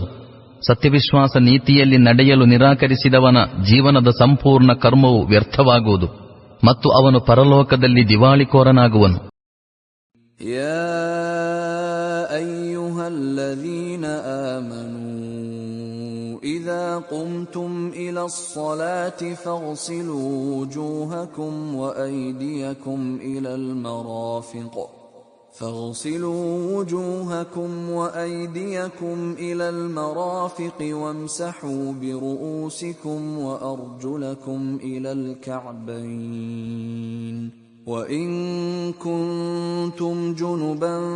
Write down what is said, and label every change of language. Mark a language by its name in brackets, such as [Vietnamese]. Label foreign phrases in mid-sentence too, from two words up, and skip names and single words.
[Kannada] ಸತ್ಯವಿಶ್ವಾಸ ನೀತಿಯಲ್ಲಿ ನಡೆಯಲು ನಿರಾಕರಿಸಿದವನ ಜೀವನದ ಸಂಪೂರ್ಣ ಕರ್ಮವು ವ್ಯರ್ಥವಾಗುವುದು ಮತ್ತು ಅವನು ಪರಲೋಕದಲ್ಲಿ ದಿವಾಳಿಕೋರನಾಗುವನು. [Arabic] يا أيها الذين آمنوا إذا قمتم إلى الصلاة فاغسلوا وجوهكم وأيديكم إلى المرافق وامسحوا برؤوسكم وأرجلكم إلى الكعبين وإن كنتم جنبا